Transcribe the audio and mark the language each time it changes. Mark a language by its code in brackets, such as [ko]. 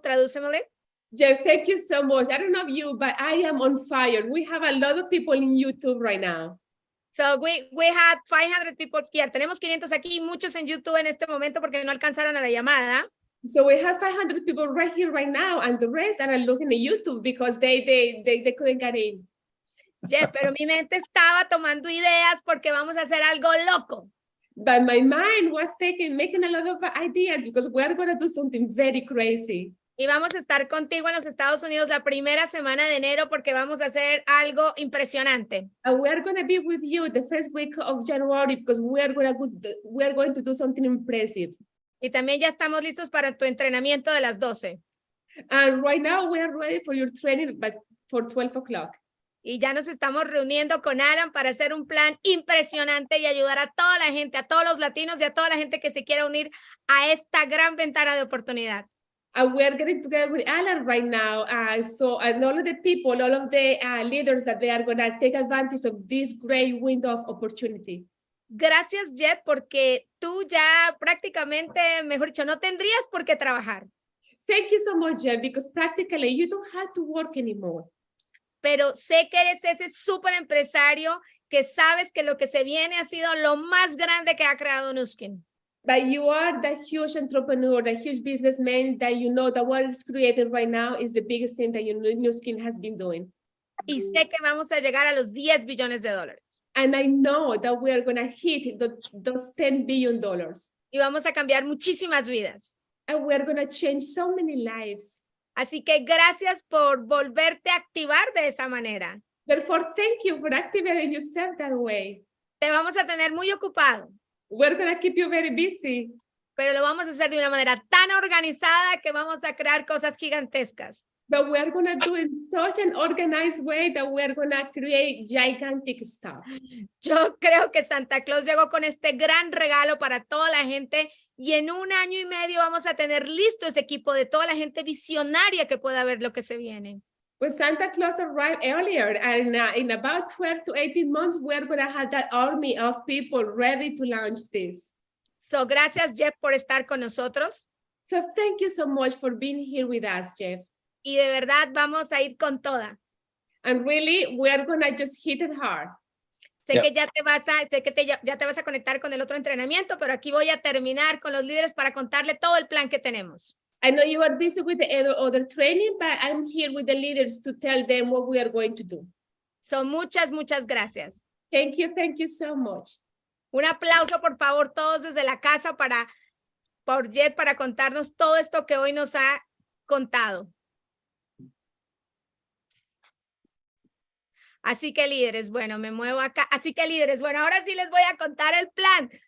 [es] Tradúcemele. [en] Jeff, thank you so much. I don't know you, but I am on fire. We have a lot of people in YouTube right now. So we had 500 people here. [es] Tenemos 500 aquí, muchos en YouTube en este momento porque no alcanzaron a la llamada. [en] So we have 500 people right here, right now, and the rest are looking at YouTube because they couldn't get in. [es] Jeff, pero mi mente estaba tomando ideas porque vamos a hacer algo loco. [en] But my mind was making a lot of ideas because we are going to do something very crazy. [es] Y vamos a estar contigo en los Estados Unidos la primera semana de enero porque vamos a hacer algo impresionante. [en] And we are going to be with you the first week of January because we are going to do something impressive. [es] Y también ya estamos listos para tu entrenamiento de las 12. [en] And right now we are ready for your training, but for 12 o'clock. [es] Y ya nos estamos reuniendo con Alan para hacer un plan impresionante y ayudar a toda la gente, a todos los latinos y a toda la gente que se quiera unir a esta gran ventana de oportunidad. [en] And we are getting together with Alan right now. And all of the people, all of the leaders that they are going to take advantage of this great window of opportunity. [es] Gracias, Jeff, porque tú ya prácticamente, mejor dicho, no tendrías por qué trabajar. [en] Thank you so much, Jeff, because practically you don't have to work anymore. [es] Pero sé que eres ese súper empresario que sabes que lo que se viene ha sido lo más grande que ha creado Nuskin. [en] But you are the huge entrepreneur, the huge businessman that you know that what is created right now is the biggest thing that Nuskin has been doing. [es] Y sé que vamos a llegar a los 10 billones de dólares. [en] And I know that we are going to hit those $10 billion. [es] Y vamos a cambiar muchísimas vidas. [en] And we are going to change so many lives. [es] Así que gracias por volverte a activar de esa manera. [en] Therefore, thank you for activating yourself that way. [es] Te vamos a tener muy ocupado. [en] We're going to keep you very busy. [es] Pero lo vamos a hacer de una manera tan organizada que vamos a crear cosas gigantescas. [en] But we are going to do it in such an organized way that we are going to create gigantic stuff. [es] Yo creo que Santa Claus llegó con este gran regalo para toda la gente y en 1 año y medio vamos a tener listo ese equipo de toda la gente visionaria que pueda ver lo que se viene. [en] When Santa Claus arrived earlier, and in about 12 to 18 months, we are going to have that army of people ready to launch this. [es] So, gracias, Jeff, por estar con nosotros. [en] So thank you so much for being here with us, Jeff. [es] Y de verdad vamos a ir con toda. [en] And really, we are going to just hit it hard. [es] Sé que ya te vas a conectar con el otro entrenamiento, pero aquí voy a terminar con los líderes para contarle todo el plan que tenemos. [en] I know you are busy with the other training, but I'm here with the leaders to tell them what we are going to do. [es] So, muchas gracias. [en] Thank you so much. [es] Un aplauso, por favor, todos desde la casa por Jet para contarnos todo esto que hoy nos ha contado. Así que líderes, bueno, me muevo acá. Así que líderes, bueno, ahora sí les voy a contar el plan.